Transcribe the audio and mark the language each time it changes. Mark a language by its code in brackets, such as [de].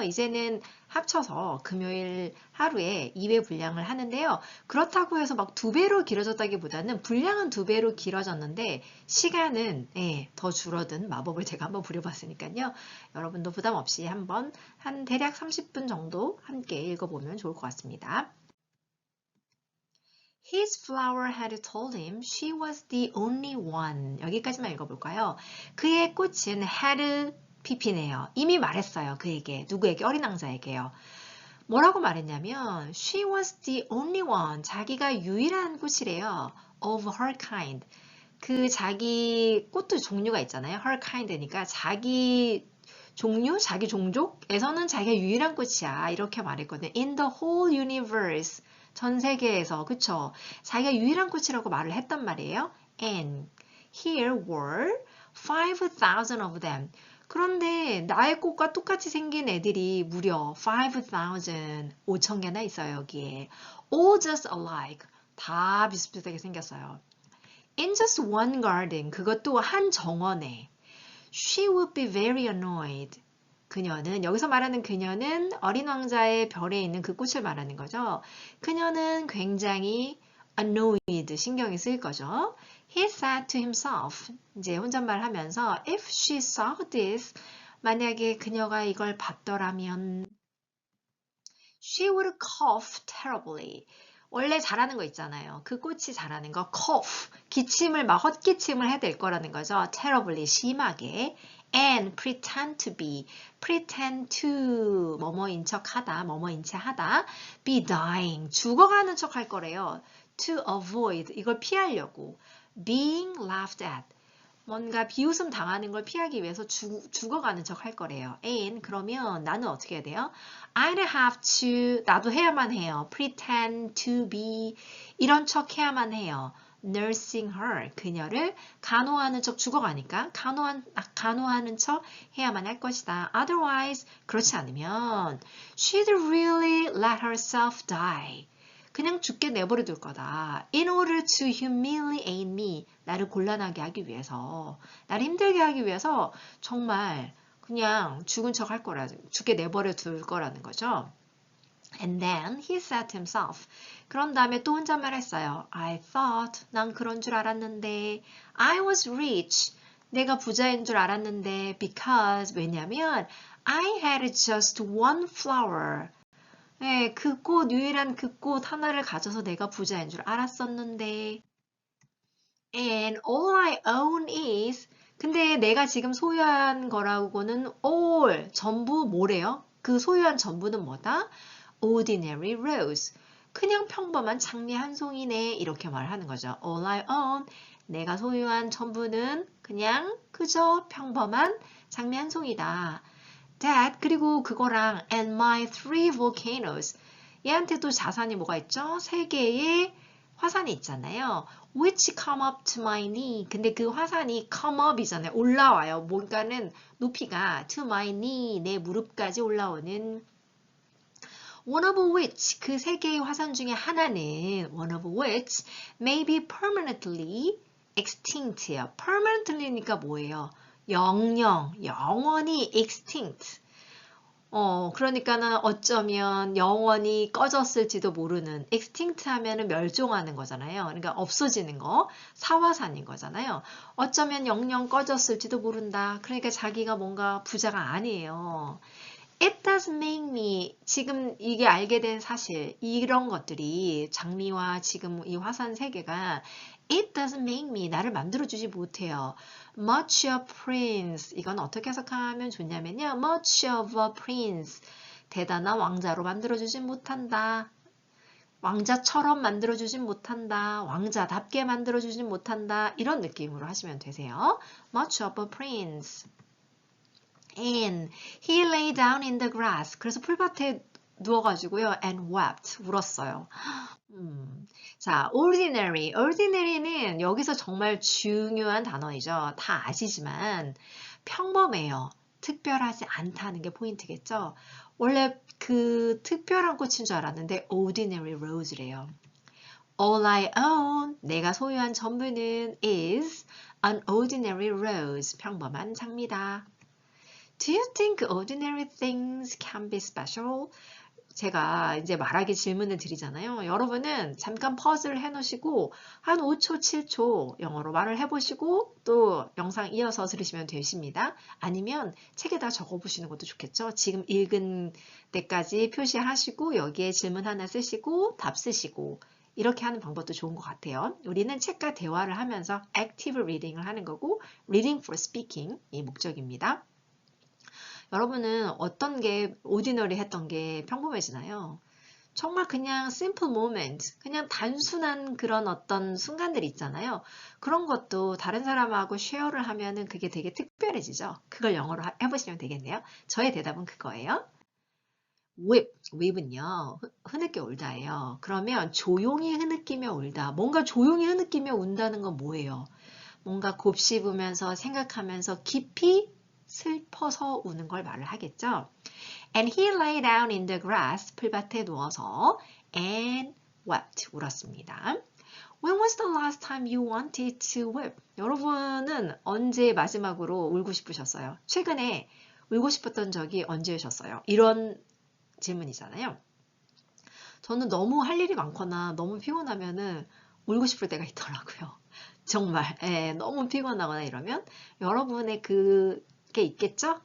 [ko] 이제는 합쳐서 금요일 하루에 2회 분량을 하는데요. 그렇다고 해서 막 2배로 길어졌다기보다는 분량은 2배로 길어졌는데 시간은 더 줄어든 마법을 제가 한번 부려봤으니까요. 여러분도 부담 없이 한번 한 대략 30분 정도 함께 읽어보면 좋을 것 같습니다. [en] His flower had told him she was the only one. [ko] 여기까지만 읽어볼까요? 그의 꽃은 [en] had pp [ko] 네요. 이미 말했어요. 그에게. 누구에게? 어린 왕자에게요. 뭐라고 말했냐면 [en] she was the only one. [ko] 자기가 유일한 꽃이래요. [en] of her kind. [ko] 그 자기 꽃도 종류가 있잖아요. [en] her kind [ko] 니까 자기 종류, 자기 종족에서는 자기가 유일한 꽃이야. 이렇게 말했거든요. [en] In the whole universe. [ko] 전 세계에서, 그쵸? 자기가 유일한 꽃이라고 말을 했단 말이에요. [en] And here were 5,000 of them. [ko] 그런데 나의 꽃과 똑같이 생긴 애들이 무려 5,000, 5,000개나 있어요, 여기에. [en] All just alike. [ko] 다 비슷비슷하게 생겼어요. [en] In just one garden. [ko] 그것도 한 정원에. [en] She would be very annoyed. [ko] 그녀는, 여기서 말하는 그녀는 어린 왕자의 별에 있는 그 꽃을 말하는 거죠. 그녀는 굉장히 annoyed, 신경이 쓰일 거죠. [en] He said to himself, [ko] 이제 혼잣말 하면서, [en] if she saw this, [ko] 만약에 그녀가 이걸 봤더라면, [en] she would cough terribly. [ko] 원래 잘하는 거 있잖아요. 그 꽃이 잘하는 거, cough, 기침을 막 헛기침을 해댈 거라는 거죠. terribly, 심하게. [en] and pretend to be, pretend to, [ko] 뭐뭐인 척 하다, 뭐뭐인 채 하다, [en] be dying, [ko] 죽어가는 척 할 거래요. [en] to avoid, [ko] 이걸 피하려고. [en] being laughed at, [ko] 뭔가 비웃음 당하는 걸 피하기 위해서 죽어가는 척 할 거래요. and 그러면 나는 어떻게 해야 돼요? [en] I'd have to, [ko] 나도 해야만 해요. [en] pretend to be, [ko] 이런 척 해야만 해요. [en] nursing her, [ko] 그녀를 간호하는 척 죽어가니까 간호하는 척 해야만 할 것이다. [en] Otherwise, [ko] 그렇지 않으면 [en] she'd really let herself die. [ko] 그냥 죽게 내버려 둘 거다. [en] In order to humiliate me, [ko] 나를 곤란하게 하기 위해서, 나를 힘들게 하기 위해서 정말 그냥 죽은 척 할 죽게 내버려 둘 거라는 거죠. [en] And then he said to himself. [ko] 그런 다음에 또 혼잣말 했어요. [en] I thought, [ko] 난 그런 줄 알았는데. [en] I was rich, [ko] 내가 부자인 줄 알았는데. [en] Because, [ko] 왜냐면 [en] I had just one flower. [ko] 네, 그 꽃, 유일한 그 꽃 하나를 가져서 내가 부자인 줄 알았었는데. [en] And all I own is, [ko] 근데 내가 지금 소유한 거라고는 all, 전부 뭐래요? 그 소유한 전부는 뭐다? [en] Ordinary rose. [ko] 그냥 평범한 장미 한 송이네. 이렇게 말하는 거죠. [en] All I own, [ko] 내가 소유한 전부는 그냥 그저 평범한 장미 한 송이다. [en] That, [ko] 그리고 그거랑 [en] and my 3 volcanoes. [ko] 얘한테 또 자산이 뭐가 있죠? 3개의 화산이 있잖아요. [en] Which come up to my knee. [ko] 근데 그 화산이 [en] come up [ko] 이잖아요. 올라와요. 뭔가는 높이가 [en] to my knee, [ko] 내 무릎까지 올라오는 [en] one of which, [ko] 그 3개의 화산 중에 하나는 [en] one of which may be permanently extinct [ko] 예요. permanently니까 뭐예요? 영원히 extinct. 그러니까는 어쩌면 영원히 꺼졌을지도 모르는 extinct 하면은 멸종하는 거잖아요. 그러니까 없어지는 거, 사화산인 거잖아요. 어쩌면 영영 꺼졌을지도 모른다. 그러니까 자기가 뭔가 부자가 아니에요. [en] It does make me, [ko] 지금 이게 알게 된 사실, 이런 것들이 장미와 지금 이 화산 세계가 [en] It doesn't make me, [ko] 나를 만들어주지 못해요. [en] Much of prince, [ko] 이건 어떻게 해석하면 좋냐면요. [en] Much of a prince, [ko] 대단한 왕자로 만들어주진 못한다. 왕자처럼 만들어주진 못한다. 왕자답게 만들어주진 못한다. 이런 느낌으로 하시면 되세요. [en] Much of a prince. And he lay down in the grass. [ko] 그래서 풀밭에 누워가지고요. [en] And wept. [ko] 울었어요. 자, ordinary. ordinary는 여기서 정말 중요한 단어이죠. 다 아시지만 평범해요. 특별하지 않다는 게 포인트겠죠. 원래 그 특별한 꽃인 줄 알았는데 [en] ordinary rose [ko] 래요. [en] All I own, [ko] 내가 소유한 전부는 [en] is an ordinary rose, [ko] 평범한 장미다. [en] Do you think ordinary things can be special? [ko] 제가 이제 말하기 질문을 드리잖아요. 여러분은 잠깐 퍼즐을 해놓으시고 한 5초, 7초 영어로 말을 해보시고 또 영상 이어서 들으시면 되십니다. 아니면 책에다 적어보시는 것도 좋겠죠. 지금 읽은 데까지 표시하시고 여기에 질문 하나 쓰시고 답 쓰시고 이렇게 하는 방법도 좋은 것 같아요. 우리는 책과 대화를 하면서 active reading을 하는 거고 [en] reading for speaking [ko] 이 목적입니다. 여러분은 어떤 게 ordinary 했던 게 평범해지나요? 정말 그냥 [en] simple moment, [ko] 그냥 단순한 그런 어떤 순간들 있잖아요. 그런 것도 다른 사람하고 쉐어를 하면은 그게 되게 특별해지죠. 그걸 영어로 해보시면 되겠네요. 저의 대답은 그거예요. whip은요, 흐느껴 울다예요. 그러면 조용히 흐느끼며 울다. 뭔가 조용히 흐느끼며 운다는 건 뭐예요? 뭔가 곱씹으면서 생각하면서 깊이 슬퍼서 우는 걸 말을 하겠죠. [en] And he lay down in the grass, [ko] 풀밭에 누워서 [en] and wept, [ko] 울었습니다. [en] When was the last time you wanted to weep? [ko] 여러분은 언제 마지막으로 울고 싶으셨어요? 최근에 울고 싶었던 적이 언제셨어요? 이런 질문이잖아요. 저는 너무 할 일이 많거나 너무 피곤하면은 울고 싶을 때가 있더라고요. 정말 너무 피곤하거나 이러면 여러분의 그게 있겠죠?